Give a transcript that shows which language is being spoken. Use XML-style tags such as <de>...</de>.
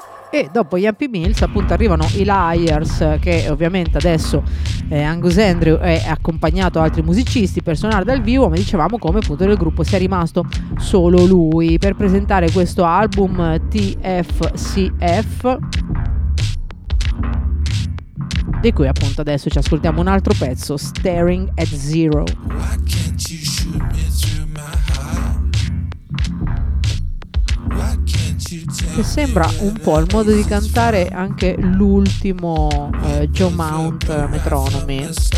<it>E dopo gli Happy Meals appunto arrivano i Liars, che ovviamente adesso Angus Andrew è accompagnato da altri musicisti, personale dal vivo, ma dicevamo come appunto del gruppo sia rimasto solo lui per presentare questo album TFCF, di cui appunto adesso ci ascoltiamo un altro pezzo, Staring at Zero.</it> <en>Why can't you shoot me through my heart? Why can't you...</en> <it>Che sembra un po' il modo di cantare anche l'ultimo Joe Mount Metronomy.</it>